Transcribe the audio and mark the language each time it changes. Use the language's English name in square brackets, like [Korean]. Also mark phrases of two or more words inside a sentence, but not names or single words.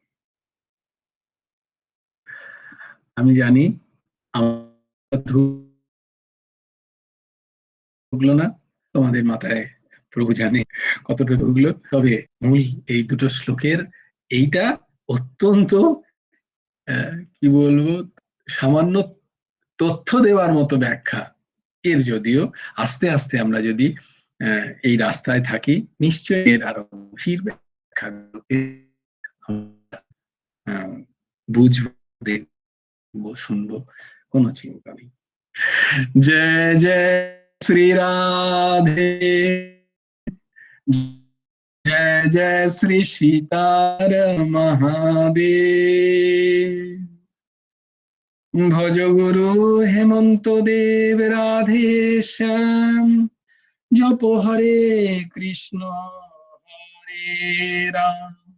[Bangla] আমি জানি আমার ঢুকলো না, তোমাদের মাথায় প্রভু জানে কতটা ঢুকলো, তবে মূল এই দুটো শ্লোকের এইটা অত্যন্ত কি বলবো, সামান্য তথ্য দেওয়ার মতো ব্যাখ্যা। এর যদিও আস্তে আস্তে আমরা যদি এই রাস্তায় থাকি, নিশ্চয়ই এর আরো গভীর ব্যাখ্যাগুলোকে বুঝবো, দেখবো, শুনবো, কোনো চিন্তা নেই। [Hindi] जय जय श्री राधे, जय जय श्री सीतार महादेव। भज गुरु हेमंत देव राधे श्याम, जप हरे कृष्ण हरे राम।